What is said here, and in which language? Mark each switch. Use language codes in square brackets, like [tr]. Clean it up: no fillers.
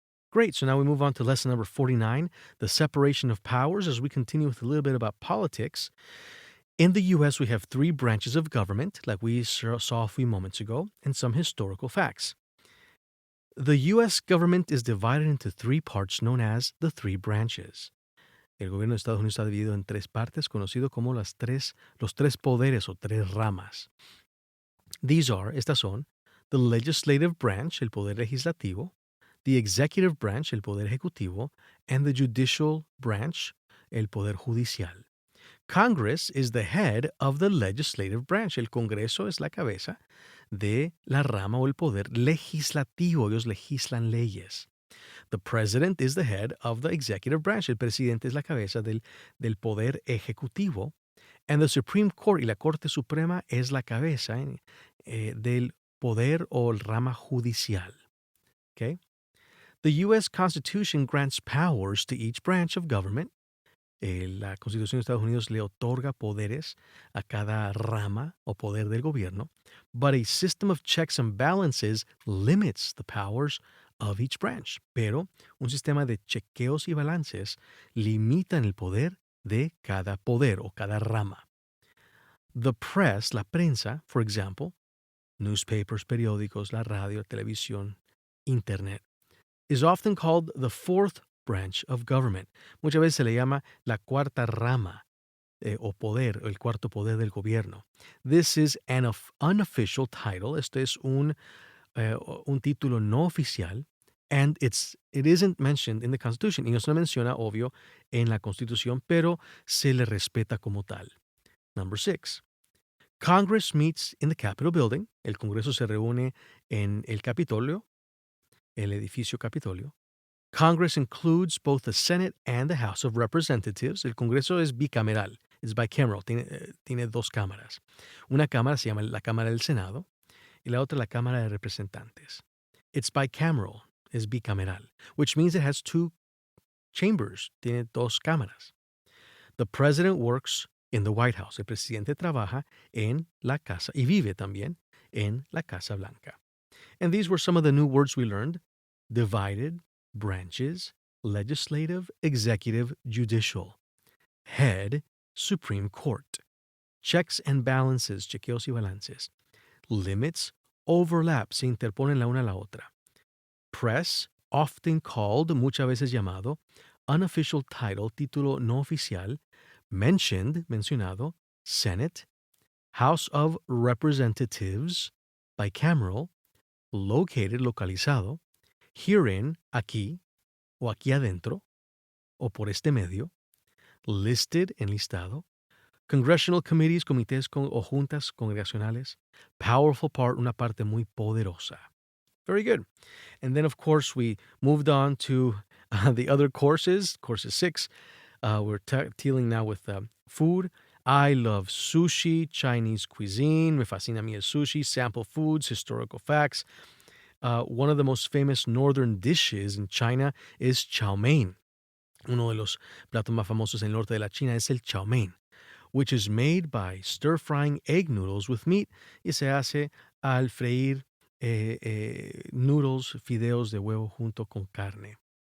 [en] Great, so now we move on to lesson number 49, the separation of powers, as we continue with a little bit about politics. In the U.S., we have 3 branches of government, like we saw a few moments ago, and some historical facts. The U.S. government is divided into 3 parts known as the 3 branches. [es] El gobierno de Estados Unidos está dividido en 3 partes, conocido como los tres poderes o 3 ramas. Estas son, [en] the legislative branch, [es] el poder legislativo, [en] the executive branch, [es] el poder ejecutivo, [en] and the judicial branch, [es] el poder judicial. [en] Congress is the head of the legislative branch. [es] El Congreso es la cabeza de la rama o el poder legislativo. Ellos legislan leyes. [en] The president is the head of the executive branch. [es] El presidente es la cabeza del poder ejecutivo. [en] And the Supreme Court [es] y la Corte Suprema es la cabeza del poder o rama judicial. [en] Okay? The U.S. Constitution grants powers to each branch of government. [es] La Constitución de Estados Unidos le otorga poderes a cada rama o poder del gobierno, [en] but a system of checks and balances limits the powers of each branch. [es] Pero un sistema de chequeos y balances limitan el poder de cada poder o cada rama. [en] The press, [es] la prensa, [en] for example, newspapers, [es] periódicos, la radio, televisión, internet, [en] is often called the fourth branch of government. [es] Muchas veces se le llama la cuarta rama o poder, o el cuarto poder del gobierno. [en] This is an unofficial title. [es] Este es un título no oficial. [en] And it isn't mentioned in the Constitution. [es] Y no se menciona, obvio, en la Constitución, pero se le respeta como tal. [en] Number 6. Congress meets in the Capitol Building. [es] El Congreso se reúne en el Capitolio, el edificio Capitolio. [en] Congress includes both the Senate and the House of Representatives. [es] El Congreso es bicameral, es bicameral, tiene dos cámaras. Una cámara se llama la Cámara del Senado y la otra la Cámara de Representantes. [en] It's bicameral, [es] es bicameral, [en] which means it has two chambers, [es] tiene dos cámaras. [en] The president works in the White House. [es] El presidente trabaja en la casa y vive también en la Casa Blanca. [en] And these were some of the new words we learned. Divided, branches, legislative, executive, judicial. Head, Supreme Court. Checks and balances, [es] chequeos y balances. [en] Limits, overlap, [es] se interponen la una a la otra. [en] Press, often called, [es] muchas veces llamado. [en] Unofficial title, [es] título no oficial. [en] Mentioned, mencionado. Senate. House of Representatives, bicameral. Located, localizado. [es] Herein, aquí, o aquí adentro, o por este medio. [en] Listed, enlistado. Congressional committees, [es] comités o juntas congregacionales. [en] Powerful part, [es] una parte muy poderosa. [en] Very good. And then, of course, we moved on to the other courses. Course 6. We're dealing now with food. I love sushi, Chinese cuisine. [es] Me fascina a mí el sushi. [en] Sample foods, historical facts. One of the most famous northern dishes in China is chow mein. [es] Uno de los platos más famosos en el norte de la China es el chow mein, [en] which is made by stir-frying egg noodles with meat [es] y se hace al freír noodles, fideos de huevo junto con carne.